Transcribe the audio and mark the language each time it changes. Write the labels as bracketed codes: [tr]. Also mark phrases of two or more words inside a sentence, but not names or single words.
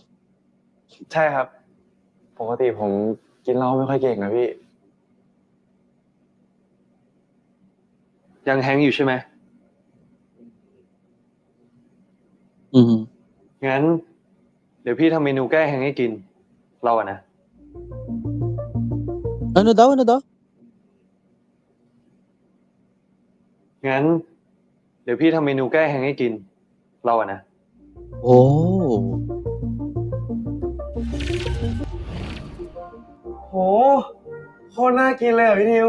[th] ใช่ครับ ปกติผมกินเหล้าไม่ค่อยเก่งนะพี่ ยังแฮงก์อยู่ใช่ไหม อืม งั้น เดี๋ยวพี่ทำเมนูแก้แฮงก์ให้กิน เราอะนะ [tl] Ano daw, ano daw? [th] งั้น เดี๋ยวพี่ทำเมนูแก้แฮงก์ให้กิน เราอะนะ Oh. โหโคตรน่ากินเลยอ่ะพี่ทิว